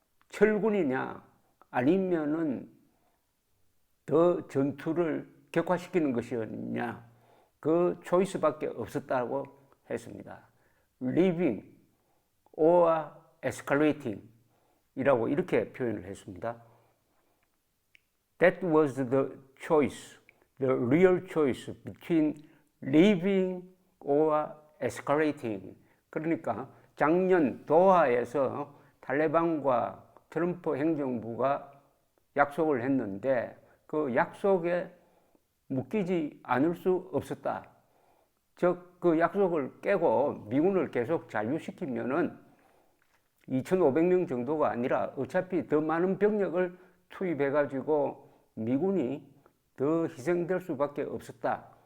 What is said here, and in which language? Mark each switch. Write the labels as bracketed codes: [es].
[ko] 철군이냐 아니면은 더 전투를 격화시키는 것이었냐 그 초이스밖에 없었다고 했습니다. [en] Leaving or escalating [ko] 이라고 이렇게 표현을 했습니다. [en] That was the choice, the real choice between leaving or escalating. [ko] 그러니까 작년 도하에서 탈레반과 트럼프 행정부가 약속을 했는데 그 약속에 묶이지 않을 수 없었다. 즉 그 약속을 깨고 미군을 계속 잔류시키면은 2,500명 정도가 아니라 어차피 더 많은 병력을 투입해가지고 미군이 더 희생될 수밖에 없었다.